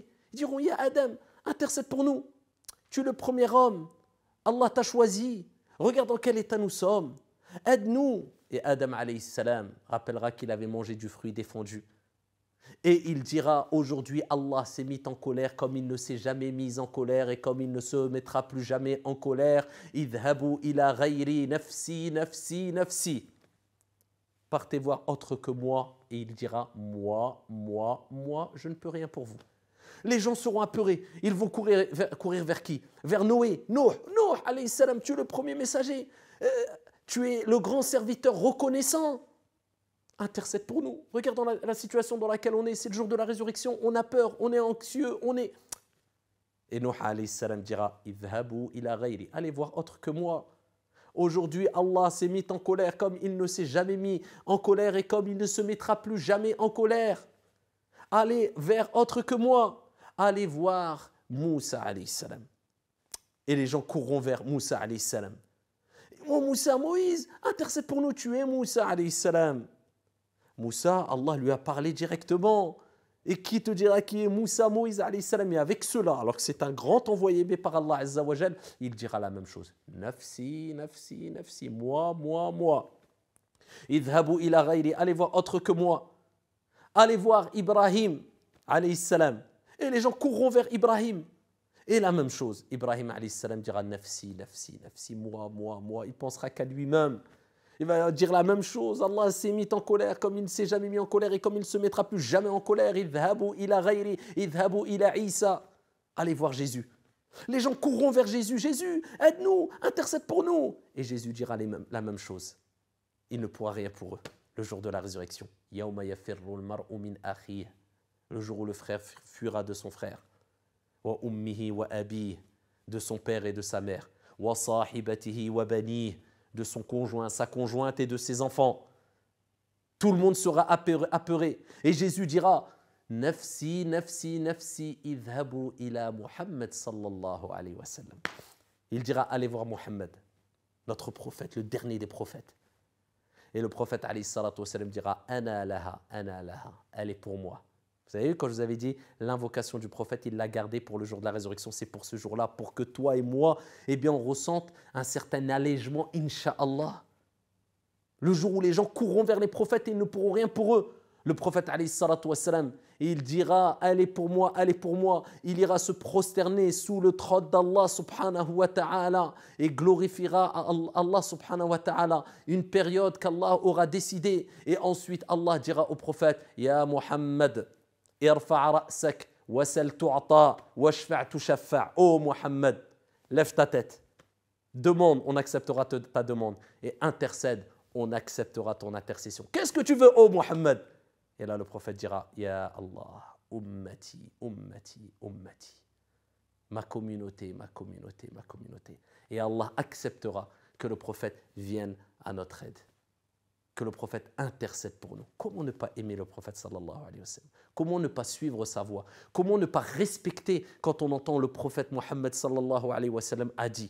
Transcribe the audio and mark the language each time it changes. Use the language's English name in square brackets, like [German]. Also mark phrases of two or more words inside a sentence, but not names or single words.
[French] Ils diront, ya Adam, intercède pour nous. Tu es le premier homme, Allah t'a choisi, regarde dans quel état nous sommes, aide-nous. Et Adam [Arabic] عليه السلام [French] rappellera qu'il avait mangé du fruit défendu. Et il dira, aujourd'hui Allah s'est mis en colère comme il ne s'est jamais mis en colère et comme il ne se mettra plus jamais en colère. [Arabic] اذهبوا إلى غيري نفسي نفسي نفسي. [French] Partez voir autre que moi. Et il dira, moi, je ne peux rien pour vous. Les gens seront apeurés. Ils vont courir vers qui? Vers Noé. Noé, [Arabic] عليه السلام, [French] tu es le premier messager. Tu es le grand serviteur reconnaissant. Intercède pour nous. Regardons la situation dans laquelle on est. C'est le jour de la résurrection. On a peur, on est anxieux, on est... Et Nuh [Arabic] عليه السلام [French] dira, [Arabic] اذهبوا إلى غيري. [French] Allez voir autre que moi. Aujourd'hui, Allah s'est mis en colère comme il ne s'est jamais mis en colère et comme il ne se mettra plus jamais en colère. Allez vers autre que moi. Allez voir Moussa [Arabic] عليه السلام. [French] Et les gens courront vers Moussa [Arabic] عليه السلام. [French] Oh Moussa, Moïse, intercède pour nous, tu es Moussa [Arabic] عليه السلام. [French] Moussa, Allah lui a parlé directement. Et qui te dira qui est Moussa, Moïse [Arabic] عليه السلام? [French] Et avec cela, alors que c'est un grand envoyé par Allah [Arabic] عز وجل, [French] il dira la même chose. [Arabic] نفسي نفسي نفسي, moi. اذهبوا إلى غيري, [French] allez voir autre que moi. Allez voir Ibrahim [Arabic] عليه السلام. [French] Et les gens courront vers Ibrahim. Et la même chose, Ibrahim [Arabic] عليه السلام [French] dira [Arabic] نفسي نفسي نفسي, [French] moi. Il pensera qu'à lui-même. Il va dire la même chose. Allah s'est mis en colère comme il ne s'est jamais mis en colère et comme il ne se mettra plus jamais en colère. [Arabic] اذهبوا إلى غيري اذهبوا إلى عيسى. [French] Allez voir Jésus. Les gens courront vers Jésus. Jésus, aide-nous, intercède pour nous. Et Jésus dira la même chose. Il ne pourra rien pour eux. Le jour de la résurrection. [Arabic] يوم يفر المرء من أخيه. [French] Le jour où le frère fuira de son frère. [Arabic] وأمه وأبيه. [French] De son père et de sa mère. [Arabic] وصاحبته وبنيه. [French] De son conjoint, sa conjointe et de ses enfants. Tout le monde sera apeuré. Et Jésus dira, [Arabic] نفسي نفسي نفسي اذهبوا إلى محمد صلى الله عليه وسلم. [French] Il dira, allez voir Muhammad, notre prophète, le dernier des prophètes. Et le prophète [Arabic] عليه الصلاة والسلام [French] dira, [Arabic] أنا لها, [French] elle est pour moi. Vous savez, quand je vous avais dit l'invocation du prophète, il l'a gardée pour le jour de la résurrection, c'est pour ce jour-là, pour que toi et moi, eh bien, on ressente un certain allègement, Inch'Allah. Le jour où les gens courront vers les prophètes et ils ne pourront rien pour eux. Le prophète, [Arabic] عليه الصلاة والسلام, [French] il dira « Allez pour moi, allez pour moi ». Il ira se prosterner sous le trône d'Allah [Arabic] سبحانه وتعالى [French] et glorifiera Allah [Arabic] سبحانه وتعالى [French] une période qu'Allah aura décidée. Et ensuite, Allah dira au prophète « [Arabic] يا محمد ارفع رأسك وسل تعطه واشفع تشفع'. [French] Oh Muhammad, lève ta tête. Demande, on acceptera ta demande. Et intercède, on acceptera ton intercession. Qu'est-ce que tu veux, oh Muhammad? Et là, le prophète dira, [Arabic] يا الله أمتي أمتي أمتي. [French] Ma communauté, ma communauté, ma communauté. Et Allah acceptera que le prophète vienne à notre aide. Que le prophète intercède pour nous. Comment ne pas aimer le prophète [Arabic] صلى الله عليه وسلم? [French] Comment ne pas suivre sa voie? Comment ne pas respecter quand on entend le prophète Muhammad [Arabic] صلى الله عليه وسلم [French] a dit?